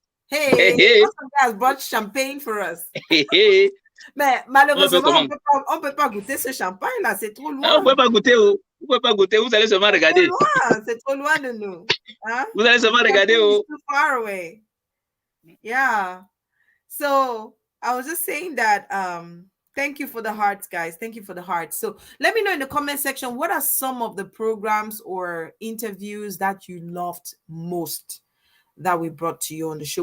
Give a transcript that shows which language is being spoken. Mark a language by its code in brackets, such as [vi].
[en] Hey, Claude Songe has brought champagne for us. [fr] Mais malheureusement, on peut pas goûter ce champagne là, c'est trop loin. On peut pas goûter, vous pouvez pas goûter, vous allez seulement regarder. C'est trop loin de nous. Hein? Vous allez seulement regarder. [en] Too far away. Yeah. So I was just saying that thank you for the hearts, guys. Thank you for the hearts. So let me know in the comment section, what are some of the programs or interviews that you loved most that we brought to you on the show?